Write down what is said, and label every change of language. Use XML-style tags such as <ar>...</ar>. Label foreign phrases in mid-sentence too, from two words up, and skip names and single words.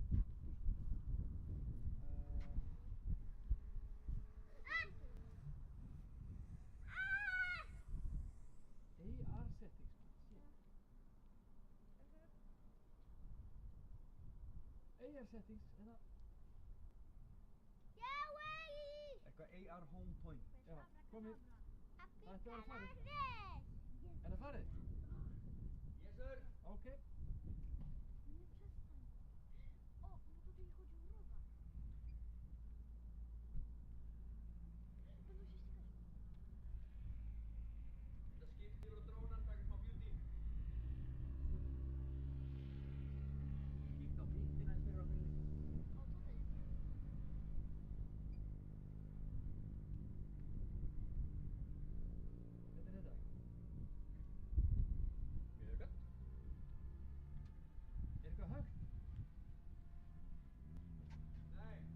<en>AR settings, shit. AR settings,</en> <is>er það? Eitthvað</is> <en>AR home point.</en> <is>Já, komið. Það ætti að vera farið. Apikalades! Er það farið?</is> <en>Yes sir. Ok.</en> <pl>Nie przestań. O, bo tutaj chodzi o rowa. Będą się ścigać.</pl> <is>Þetta skiptir og drónar, taka smá beauty. Kíkt á pittina eins fyrir okkur.</is> <pl>O, tutaj jest.</pl> <is>Hvernig er þetta? Mjög gott. Er eitthvað högt? Nei.</is>